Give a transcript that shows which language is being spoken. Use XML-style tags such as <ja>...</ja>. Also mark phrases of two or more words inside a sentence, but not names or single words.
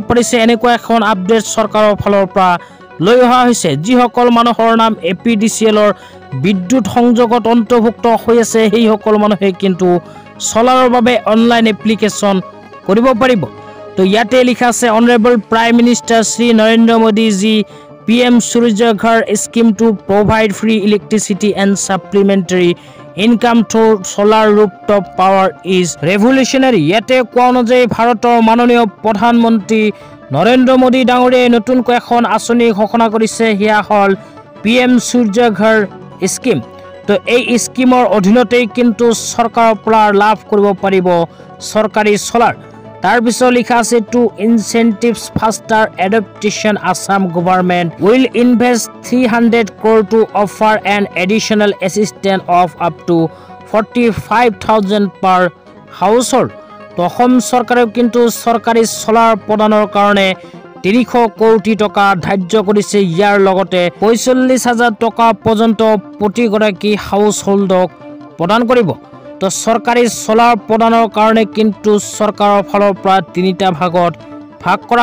<as>পাৰিছে এনেকুৱা এখন আপডেট চৰকাৰৰ ফালৰ পৰা লৈ অহা হৈছে যিসকল মানুহৰ নাম এপিডিচিএলৰ বিদ্যুৎ সংযোগত অন্তৰ্ভুক্ত হৈ আছে সেই সকল মানুহে কিন্তু চলাৰৰ বাবে অনলাইন এপ্লিকেশ্যন কৰিব পাৰিব তো ইয়াতে লিখা আছে</as> <en>honourable prime minister</en> <as>শ্ৰী নৰেন্দ্ৰ মোদী জি</as> <en>PM Surya Ghar scheme to provide free electricity and supplementary income through solar rooftop power is revolutionary.</en> <as>ইয়াতে কোৱা অনুযায়ী ভাৰতৰ মাননীয় প্ৰধানমন্ত্ৰী নৰেন্দ্ৰ মোদী ডাঙৰীয়াই নতুনকৈ এখন আঁচনি ঘোষণা কৰিছে হিয়া হল PM Surya Ghar স্কিম তো এই স্কিমৰ অধীনতেই কিন্তু চৰকাৰৰ পৰা লাভ কৰিব পাৰিব চৰকাৰী চলাৰ তাৰ পিছত লিখা আছে</as> <en>to incentivise faster adoption Assam government will invest 300 crore to offer an additional assistance of up to</en> <as>45,000 per household তো অসম চৰকাৰে কিন্তু চৰকাৰী চলাৰ প্ৰদানৰ কাৰণে 300 কোটি টকা ধাৰ্য কৰিছে ইয়াৰ লগতে 45,000 টকা পৰ্যন্ত প্ৰতিগৰাকী</as> <en>household</en> <as>প্ৰদান কৰিব তো চৰকাৰী চলাৰ প্ৰদানৰ কাৰণে কিন্তু চৰকাৰৰ ফালৰ পৰা তিনিটা ভাগত ভাগ কৰা</as>